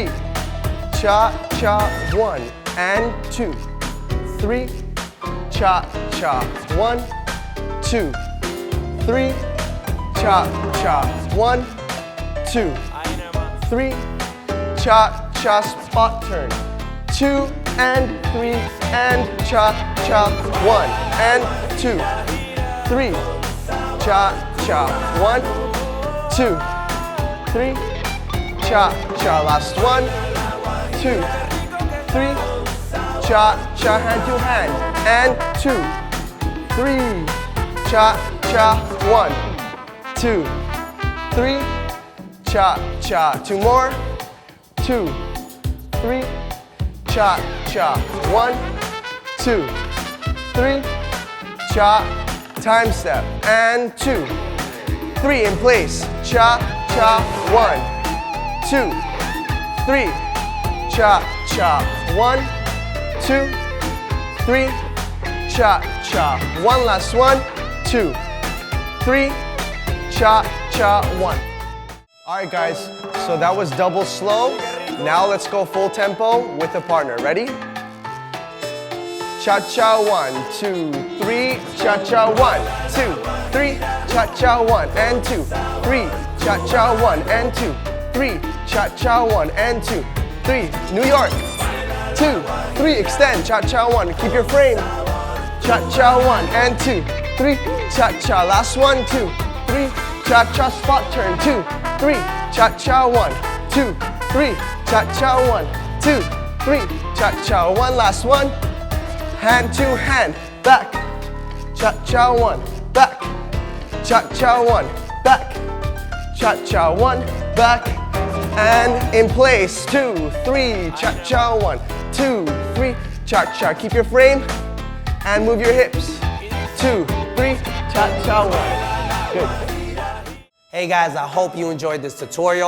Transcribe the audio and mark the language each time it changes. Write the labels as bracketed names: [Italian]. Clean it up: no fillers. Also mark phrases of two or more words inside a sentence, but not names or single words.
[English] Cha-cha, 1, and 2, 3. Cha-cha, 1, 2, 3. Cha-cha, 1, 2, 3. Cha-cha, spot turn. 2 and 3 and cha-cha, 1 and 2, 3. Cha-cha, 1, 2, 3. Cha-cha, last 1, 2, 3. Cha-cha, hand to hand, and 2, 3. Cha-cha, 1, 2, 3. Cha-cha, 2 more, 2, 3. Cha-cha, 1, 2, 3. Cha, time step, and 2, 3 in place. Cha-cha, 1, 2, 3. Cha-cha, 1, 2, 3. Cha-cha, 1, last 1, 2, 3. Cha-cha, 1. All right, guys, so that was double slow. Now let's go full tempo with a partner. Ready? Cha-cha, 1, 2, 3. Cha-cha, 1, 2, 3. Cha-cha, 1 and 2, 3. Cha-cha, 1 and 2, 3. Cha-cha, 1 and 2, 3. New York. 2, 3. Extend. Cha-cha, 1. Keep your frame. Cha-cha, 1 and 2, 3. Cha-cha. Last 1, 2, 3. Cha-cha, spot turn. 2, 3. Cha-cha, 1, 2, 3. Cha-cha, 1, 2, 3. Cha-cha, 1. Last 1. Hand to hand. Back. Cha-cha, 1. Back. Cha-cha, 1. Back. Cha-cha, 1. Back. And in place. 2, 3. Cha-cha, 1, 2, 3. Cha-cha. Keep your frame. And move your hips. 2, 3. Cha-cha, 1. Good. Hey guys, I hope you enjoyed this tutorial.